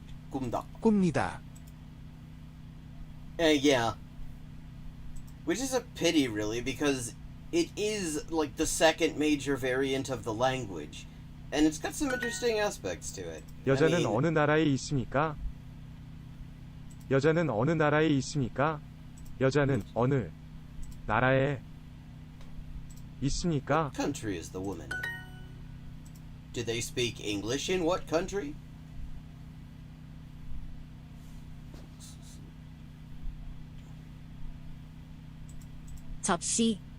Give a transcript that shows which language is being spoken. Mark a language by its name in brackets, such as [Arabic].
[Korean] 꿉니다. [English] Yeah. Which is a pity, really, because it is, like, the second major variant of the language. And it's got some interesting aspects to it. [Korean] 여자는 어느 나라에 있습니까? 여자는 어느 나라에 있습니까? 여자는 어느 나라에 있습니까? [English] What country is the woman in? Do they speak English in what country? [Korean] 접시.